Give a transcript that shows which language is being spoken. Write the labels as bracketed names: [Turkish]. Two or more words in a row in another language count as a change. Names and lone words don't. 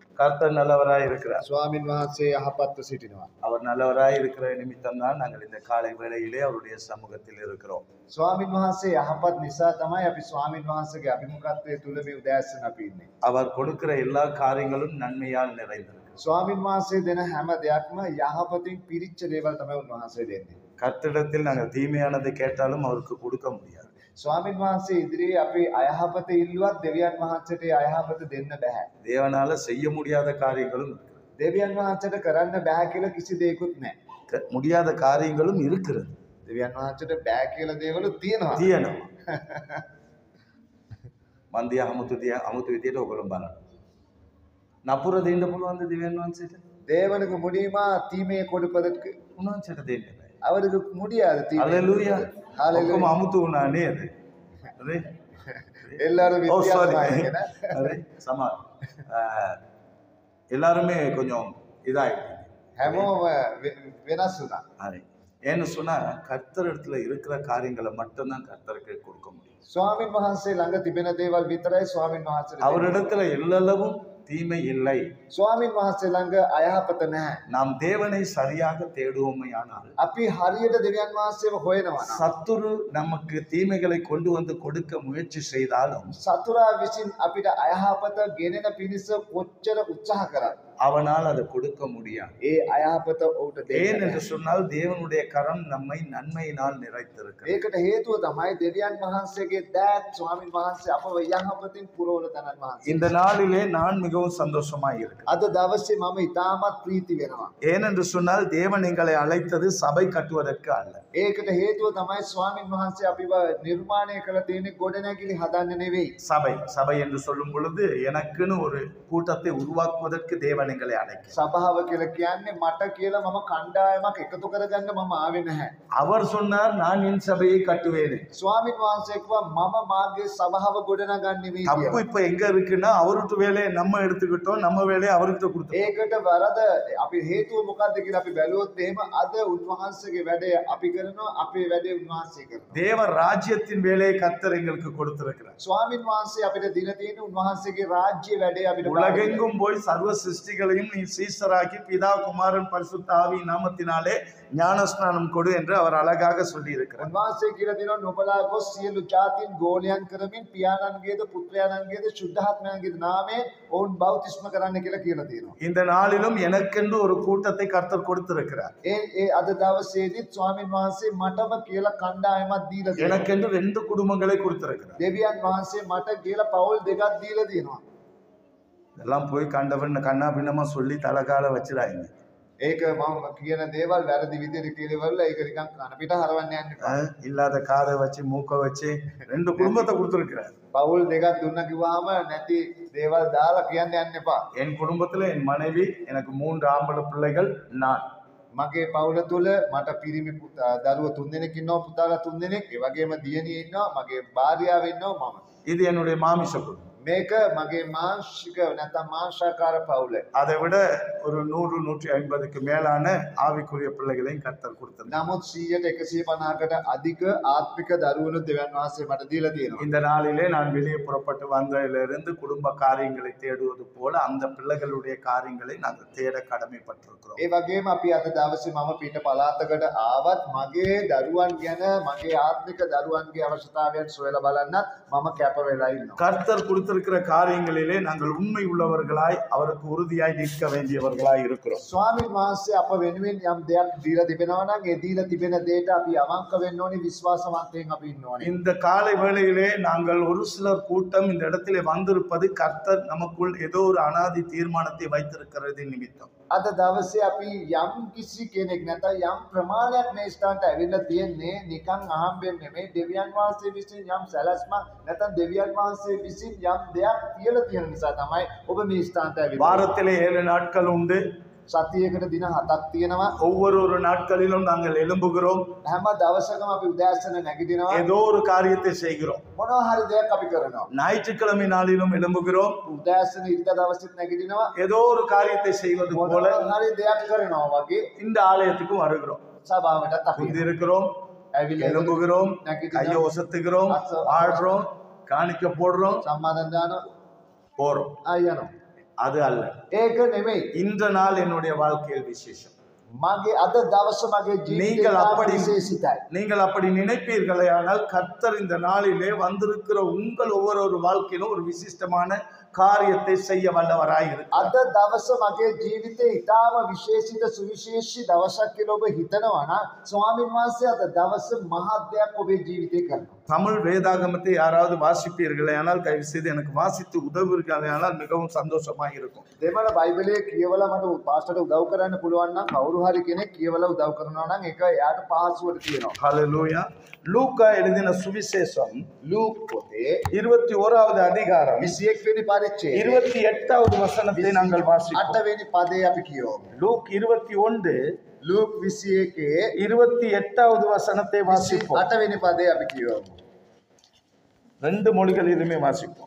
[Tamil] கர்த்தர் நல்லவராய் இருக்கிறார். [Sinhala] ස්වාමින් වහන්සේ යහපත්ව සිටිනවා. [Tamil] அவர் நல்லவராய் இருக்கிற நிமித்தம் தான் நாங்கள் இந்த காலை வேளையிலே அவருடைய சமூகத்தில் இருக்கிறோம். [Sinhala] ස්වාමින් වහන්සේ යහපත් නිසා තමයි අපි ස්වාමින් වහන්සේගේ අභිමුඛත්වයේ තුල මේ උදෑසන අපි ඉන්නේ. [Tamil] அவர் கொடுக்கிற எல்லா காரியங்களும் நன்மையால் நிறைந்திருக்கு. [Sinhala] ස්වාමින් වහන්සේ දෙන හැම දෙයක්ම යහපතින් පිරිච්ච දේවල් තමයි උන්වහන්සේ දෙන්නේ. [Tamil] கர்த்தரிடத்தில் நாங்கள் தீமையானதை கேட்டாலும் அவருக்கு கொடுக்க முடியாது. [Sinhala] ස්වාමින් වහන්සේ ඉදිරියේ අපි අයහපත ඉල්ලුවත් දෙවියන් වහන්සේට අයහපත දෙන්න බෑ. [Tamil] தேவனால செய்ய முடியாத காரியங்களும் இருக்கு. [Sinhala] දෙවියන් වහන්සේට කරන්න බෑ කියලා කිසි දෙයක්වත් නැහැ. [Tamil] முடியாத காரியங்களும் இருக்கிறது. [Sinhala] දෙවියන් වහන්සේට බෑ කියලා දේවලුත් තියෙනවා. තියෙනවා. මන්දිය අමුතු විදියට ඔයගොල්ලෝ බලන්න. නපුර දෙන්න පුළුවන්ද දෙවියන් වහන්සේට? [Tamil] தேவனுக்கு முடியுமா தீமையை கொடுப்பதற்கு? [Sinhala] උන්වහන්සේට දෙන්න බෑ. [Tamil] அவருக்கு முடியாது தீமை. ஹalleluya. ஹalleluya. [Sinhala] ඔක්කොම අමුතු වුණා නේද? හරි. [Tamil] எல்லாரும் வித்தியாசமாயிங்க. [Sinhala] හරි. සමහර [Tamil] எல்லாருமே கொஞ்சம் இதாயிட்டாங்க. [Sinhala] හැමෝම වෙනස් වුණා. හරි. [Tamil] ஏன்னு சொன்னா கர்த்தர் இடத்துல இருக்கிற காரியங்களை மட்டும்தான் கர்த்தருக்கு கொடுக்க முடியும். [Sinhala] ස්වාමින් වහන්සේ ළඟ තිබෙන දේවල් විතරයි ස්වාමින් වහන්සේට. [Tamil] அவரிடத்துல எல்லளவும் தீமை இல்லை. [Sinhala] ස්වාමින් වහන්සේ ළඟ අයහපත නැහැ. [Tamil] நாம் தேவனை சரியாக தேடுவோமையானால் [Sinhala] අපි හරියට දෙවියන් වහන්සේව හොයනවා. [Tamil] சத்துரு நமக்கு தீமைகளை கொண்டு வந்து கொடுக்க முயற்சி செய்தாலும் [Sinhala] සතුරා විසින් අපිට අයහපත ගෙනෙන පිණිස කොච්චර උත්සාහ කරත් [Tamil] அவனால் அதை கொடுக்க முடியாது. [Sinhala] ඒ අයහපත ඔහුට [Tamil] ஏன் [Sinhala] දෙන්න. [Tamil] என்று சொன்னால் தேவனுடைய கரம் நம்மை நன்மையினால் நிறைத்திருக்கிறது. [Sinhala] ඒකට හේතුව තමයි දෙවියන් වහන්සේගේ දෑත් ස්වාමින් වහන්සේ අපව යහපතින් පුරවන තැනන් වහන්සේ. [Tamil] இந்த நாளிலே நான் மிகவும் சந்தோஷமாய் இருக்கிறேன். [Sinhala] අද දවසේ මම ඉතාමත් ප්‍රීති වෙනවා. [Tamil] ஏனென்று சொன்னால் தேவன் எங்களை அழைத்தது சபை கட்டுவதற்கு அல்ல. [Sinhala] ඒකට හේතුව තමයි ස්වාමින් වහන්සේ අපිව නිර්මාණය කළ තියෙන්නේ ගොඩනැගිලි හදන්න නෙවෙයි. [Tamil] சபை என்று சொல்லும் பொழுது எனக்குன்னு ஒரு கூட்டத்தை உருவாக்குவதற்கு தேவன் எங்களை அழைக்கிறார். [Sinhala] සභාව කියලා කියන්නේ මට කියලා මම කණ්ඩායමක් එකතු කරගන්න මම ආවේ නැහැ. [Tamil] அவர் சொன்னார் நான் என் சபையை கட்டுவேன். [Sinhala] ස්වාමින් වහන්සේ කිව්වා මම මාගේ සභාව ගොඩනගන්නේ මේ [Tamil] தப்பு [Sinhala] කියලා. [Tamil] இப்ப எங்க இருக்குன்னா அவருடைய வேலையை நம்ம எடுத்துக்கிட்டோம், நம்ம வேலையை அவர்கிட்ட கொடுத்தோம். [Sinhala] ඒකට වරද අපි හේතුව මොකද්ද කියලා අපි බැලුවොත් එහෙම අද උන්වහන්සේගේ වැඩේ අපි කරනවා, අපේ වැඩේ උන්වහන්සේ කරනවා. [Tamil] தேவ ராஜ்யத்தின் வேலையை கர்த்தர் எங்களுக்கு கொடுத்திருக்கிறார். [Sinhala] ස්වාමින් වහන්සේ අපිට දීලා තියෙන උන්වහන්සේගේ රාජ්‍ය වැඩේ අපිට [Tamil] உலகெங்கும் போய் சர்வ சிருஷ்டிகளையும் நீ சீசராக்கி பிதா குமாரன் பரிசுத்த ஆவி நாமத்தினாலே ஞானஸ்நானம் கொடு என்று அவர் அழகாக சொல்லி இருக்கிறார். [Sinhala] උන්වහන්සේ කියලා දෙනවා නුඹලා ගොස් සියලු ජාතීන් ගෝලයන් කරමින් පියාණන්ගේද පුත්‍රයාණන්ගේද සුද්ධාත්මයන්ගේද නාමයෙන් ඔවුන් බෞතිස්ම කරන්න කියලා කියලා තියෙනවා. [Tamil] இந்த நாளிலும் எனக்கென்று ஒரு கூட்டத்தை கர்த்தர் கொடுத்திருக்கிறார். [Sinhala] ඒ අද දවසේදීත් ස්වාමින් වහන්සේ මටම කියලා කණ්ඩායමක් දීලා තියෙනවා. [Tamil] எனக்கென்று 2 குடும்பங்களை கொடுத்திருக்கிறார். [Sinhala] දෙවියන් වහන්සේ මට කියලා පවුල් දෙකක් දීලා තියෙනවා. [Tamil] இதெல்லாம் போய் கண்டவன் கண்ணா பின்னமா சொல்லி தலைகால வச்சிடாங்க. [Sinhala] ඒක මම කියන දේවල් වැරදි විදිහට කියලාවල ඒක නිකන් කන පිට හරවන්න යන්න එපා. [Tamil] இல்லாத காதை வச்சு மூக்க வச்சு 2 குடும்பத்தை கொடுத்திருக்கிறார். [Sinhala] පවුල් දෙකක් දුන්න කිව්වහම නැති දේවල් දාලා කියන්න යන්න එපා. [Tamil] என் குடும்பத்துல என் மனைவி, எனக்கு 3 ஆம்பளை பிள்ளைகள், நான். [Sinhala] මගේ පවුල තුල මට පිරිමි දරුවෝ 3 දෙනෙක් ඉන්නවා, පුතාලා 3 දෙනෙක්, ඒ වගේම දියණිය ඉන්නවා, මගේ භාර්යාව ඉන්නවා, මම. [Tamil] இது என்னுடைய மாமிச குடும்பம். [Sinhala] මේක මගේ මාංශික නැත්නම් මාංශාකාර පවුල. [Tamil] அதை விட ஒரு 100-150க்கு மேலான ஆவிக்குரிய பிள்ளைகளையும் கர்த்தர் கொடுத்திருக்கிறார். [Sinhala] නමුත් 100-150කට අධික ආත්මික දරුවනු දෙවියන් වහන්සේ මට දීලා තියෙනවා. [Tamil] இந்த நாளிலே நான் வெளியே புறப்பட்டு வந்ததிலிருந்து குடும்ப காரியங்களை தேடுவது போல அந்த பிள்ளைகளுடைய காரியங்களை நாங்கள் தேட கடமைப்பட்டிருக்கிறோம். [Sinhala] ඒ වගේම අපි අද දවසේ මම පිට පළාතකට ආවත් මගේ දරුවන් ගැන මගේ ආත්මික දරුවන්ගේ අවශ්‍යතාවයන් සොයලා බලන්නත් මම කැප වෙලා ඉන්නවා. [Tamil] கர்த்தர் கொடுத்திருக்கிற காரியங்களிலே நாங்கள் உண்மை உள்ளவர்களாய் அவருக்கு உறுதியாய் நிற்க வேண்டியவர்களாய் இருக்கிறோம். [Sinhala] ස්වාමීන් වහන්සේ අප වෙනුවෙන් යම් දෙයක් දීලා තිබෙනවා නම් ඒ දීලා තිබෙන දෙයට අපි අවංක වෙන්න ඕනේ, විශ්වාසවන්තයෙන් අපි ඉන්න ඕනේ. [Tamil] இந்த காலை வேளையிலே நாங்கள் ஒரு சிலர் கூட்டம் இந்த இடத்திலே வந்திருப்பது கர்த்தர் நமக்குள் ஏதோ ஒரு அனாதி தீர்மானத்தை வைத்திருக்கிறது நிமித்தம். [Sinhala] අද දවසේ අපි යම් කිසි කෙනෙක් නැත්නම් යම් ප්‍රමාණයක් මේ ස්ථානට ඇවිල්ලා තියෙන්නේ නිකන් අහම්බෙන් නෙමෙයි, දෙවියන් වහන්සේ විසින් යම් සැලැස්මක් නැත්නම් දෙවියන් වහන්සේ විසින් යම් දෙයක් තියලා තියෙන නිසා තමයි ඔබ මේ ස්ථානට ඇවිල්ලා. [Tamil] வாரத்திலே 7 நாட்கள் உண்டு. [Sinhala] සතියකට දින 7ක් තියෙනවා. [Tamil] ஒவ்வொரு நாட்களிலும் நாங்கள் எழும்புகிறோம். [Sinhala] හැම දවසකම අපි උදෑසන නැගිටිනවා. [Tamil] ஏதோ ஒரு காரியத்தை செய்கிறோம். [Sinhala] මොනවා හරි දෙයක් අපි කරනවා. [Tamil] ஞாயிற்றுக்கிழமை நாளிலும் எழும்புகிறோம். [Sinhala] උදෑසන ඉරිදා දවසෙත් නැගිටිනවා. [Tamil] ஏதோ ஒரு காரியத்தை செய்வது போல [Sinhala] මොනවා හරි දෙයක් කරනවා වගේ [Tamil] இந்த ஆலயத்துக்கும் வருகிறோம். [Sinhala] සභාවටත් අපි [Tamil] இருக்கிறோம், எழும்புகிறோம், கையை ஒசத்துகிறோம், வாழ்றோம், காணிக்க போடுறோம், [Sinhala] සම්මාදන් දානවා, [Tamil] போறோம். [Sinhala] ආයනවා. [Tamil] அது அல்ல. [Sinhala] ඒක නෙමෙයි. [Tamil] இந்த நாள் என்னுடைய வாழ்க்கையில் விசேஷம். [Sinhala] මගේ අද දවස මගේ [Tamil] நீங்கள் அப்படி [Sinhala] ජීවිතේ විශේෂිතයි. [Tamil] நீங்கள் அப்படி நினைப்பீர்களே ஆனால் கர்த்தர் இந்த நாளிலே வந்திருக்கிற உங்கள் ஒவ்வொரு வாழ்க்கையிலும் ஒரு விசிஷ்டமான காரியத்தை செய்ய வல்லவராய் இருக்கிறார். [Sinhala] අද දවස මගේ ජීවිතේ ඊටාම විශේෂිත සුවිශේෂී දවසක් කියලා ඔබ හිතනවා නම් ස්වාමීන් වහන්සේ අද දවස මහත් දෙයක් ඔබේ ජීවිතේ කරනවා. [Tamil] தமிழ் வேதாகமத்தை யாராவது வாசிப்பீர்களே ஆனால் தயவு செய்து எனக்கு வாசித்து உதவுவீர்களே ஆனால் மிகவும் சந்தோஷமாக இருக்கும். [Sinhala] දෙමළ බයිබලයේ කියවලා මට පාස්ටර්ට උදව් කරන්න පුළුවන් නම් කවුරු හරි කෙනෙක් කියවලා උදව් කරනවා නම් ඒක එයාට පහසුවට තියෙනවා. [Tamil] ஹல்லேலூயா. லூக்கா எழுதின சுவிசேஷம் [Sinhala] ලූක් පොතේ [Tamil] 21வது அதிகாரம் [Sinhala] 21 වෙනි පරිච්ඡේදය [Tamil] 28வது வசனத்தை நாங்கள் வாசிப்போம். [Sinhala] 8 වෙනි පදේ අපි කියවමු. [Tamil] லூக் 21 [Sinhala] ලූක් 21 [Tamil] 28வது வசனத்தை வாசிப்போம். [Sinhala] 8 වෙනි පදේ අපි කියවමු. [Tamil] ரெண்டு மொழிகளிலுமே வாசிப்போம்.